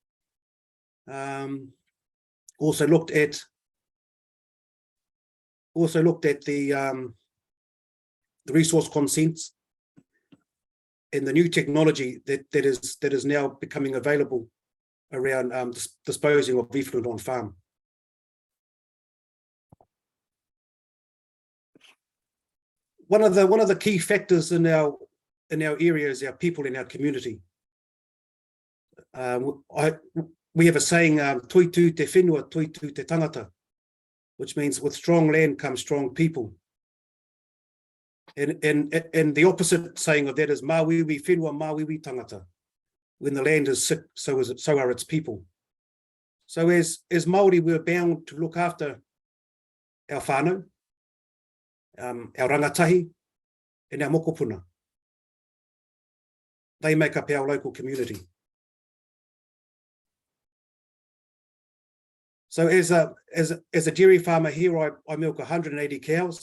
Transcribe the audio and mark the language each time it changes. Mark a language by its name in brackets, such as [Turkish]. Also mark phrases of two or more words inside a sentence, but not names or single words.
[English] Also looked at the resource consents and the new technology that is now becoming available around disposing of effluent on farm. One of the key factors in our area is our people in our community. We have a saying, [Māori] "Toitu te whenua, toitu te tangata," [English] which means with strong land comes strong people. And the opposite saying of that is [Māori] "Mawiwi whenua, mawiwi tangata." [English] When the land is sick, so are its people. So as Māori, we're bound to look after our whānau, our rangatahi, and our mokopuna. They make up our local community. So as a dairy farmer here, I milk 180 cows.